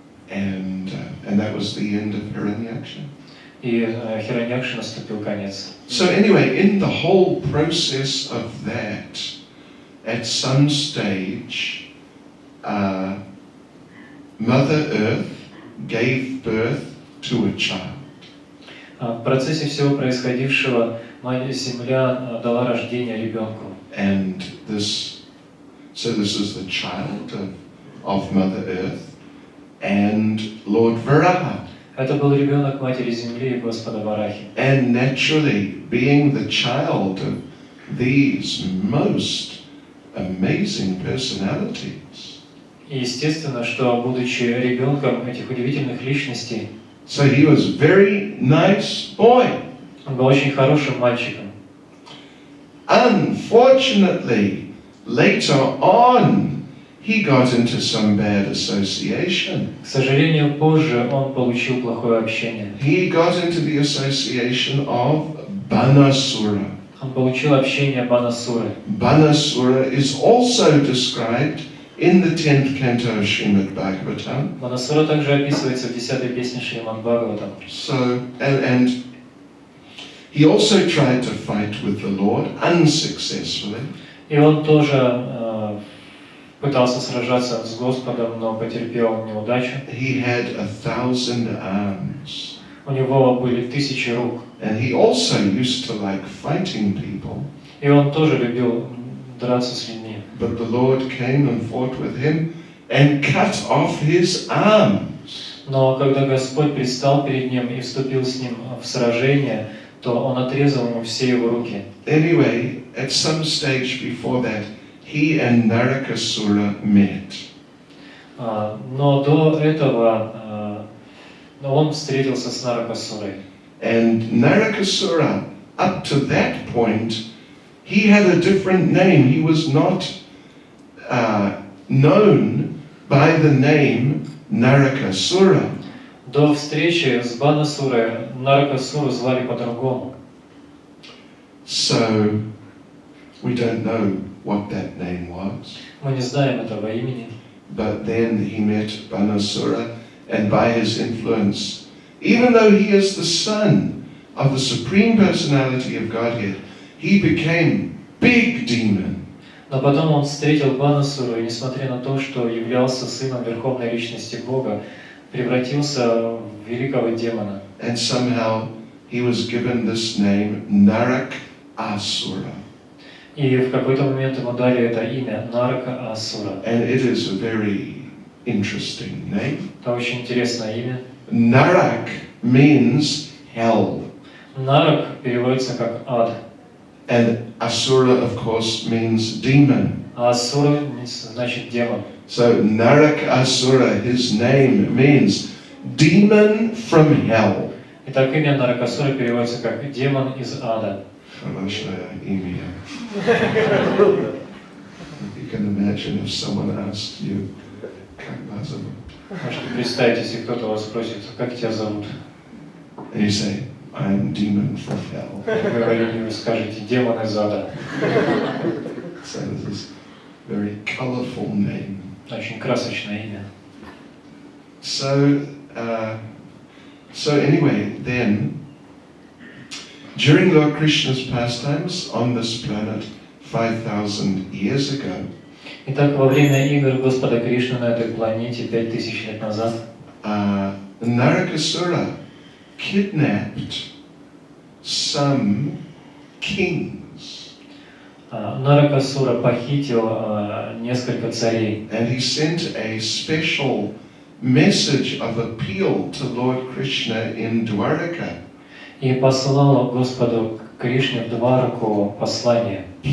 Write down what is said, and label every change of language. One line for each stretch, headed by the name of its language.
English: And that was the end of Hiranyaksha.
Russian: И Хираньякше наступил конец.
English: So anyway, in the whole process of that, at some stage, Mother Earth gave birth to a child.
Russian: В процессе всего происходившего Мать Земля дала рождение ребенку.
English: And this is the child of Mother Earth and Lord Varaha.
Russian: Это был ребенок Матери Земли и Господа Варахи.
English: And naturally, being the child of these most amazing personalities.
Russian: И естественно, что будучи ребенком этих удивительных личностей,
English: So he was a very nice boy.
Russian: он был очень хорошим мальчиком.
English: Unfortunately, later on, he got into some bad association.
Russian: К сожалению, позже он получил плохое общение.
English: He got into the association of Banasura.
Russian: Он получил общение Банасуры.
English: Banasura is also described in the 10th canto of Srimad Bhagavatam.
Russian: Банасура также описывается в 10-й песне Шримад Бхагаватам.
English: So, and he also tried to fight with the Lord unsuccessfully.
Russian: И он тоже пытался сражаться с Господом, но потерпел неудачу.
English: He had 1,000 arms.
Russian: У него были 1000 рук.
English: And he also used to like fighting people.
Russian: И он тоже любил драться с людьми.
English: But the Lord came and fought with him and cut off his arms.
Russian: Но когда Господь предстал перед ним и вступил с ним в сражение, то он отрезал ему все его руки.
English: Anyway, at some stage before that, he and Narakasura met.
Russian: Но до этого он встретился с Наракасурой.
English: And Narakasura, up to that point, he had a different name. He was not known by the name Narakasura.
Russian: До встречи с Банасурой Наракасуру звали по-другому.
English: So, we don't know what that name was.
Russian: Мы не знаем этого имени.
English: But then he met Banasura, and by his influence, even though he is the son of the Supreme Personality of Godhead, he became big demon.
Russian: Но потом он встретил Банасуру, и несмотря на то, что являлся сыном Верховной Личности Бога, превратился в великого демона.
English: And somehow he was given this name, Narakasura.
Russian: И в какой-то момент ему дали это имя Нарака-Асура.
English: And it is a very interesting name.
Russian: Это очень интересное имя.
English: Narak means hell.
Russian: Нарак переводится как ад.
English: And Asura, of course, means demon.
Russian: А Асура значит демон.
English: So Narakasura, his name means demon from hell.
Russian: Итак, имя Наракасура переводится как демон из ада. Хорошее имя.
English: You can imagine if someone asked you,
Russian: как вас зовут? Можете представить, если кто-то вас спросит, как тебя зовут?
English: And you say, I'm demon from hell.
Russian: Говорили, вы скажете, демон из ада.
English: So this is a very colorful name.
Russian: Очень красочное имя.
English: So anyway, then, during Lord Krishna's pastimes on this planet 5,000 years ago,
Russian: Итак, во время игр Господа Кришны на этой планете 5000 лет назад
English: Narakasura kidnapped some kings.
Russian: Наракасура похитил несколько царей.
English: And he sent a special message of appeal to Lord Krishna in Dwaraka.
Russian: И послал Господу Кришне в Двараку послание.